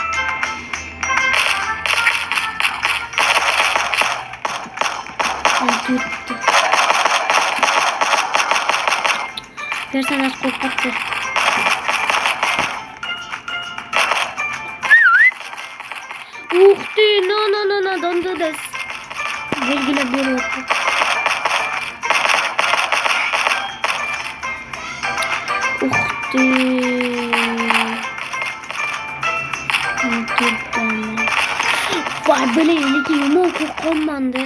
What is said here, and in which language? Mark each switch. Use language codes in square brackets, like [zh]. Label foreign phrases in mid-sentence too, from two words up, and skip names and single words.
[uz] Tuttu. Personaj qo'rqatdi. Uxti, [en] no, don't do this. [uz] Belgilab beryapti. Uxti. Voy, bilaylik, yomon qo'rqonman-da.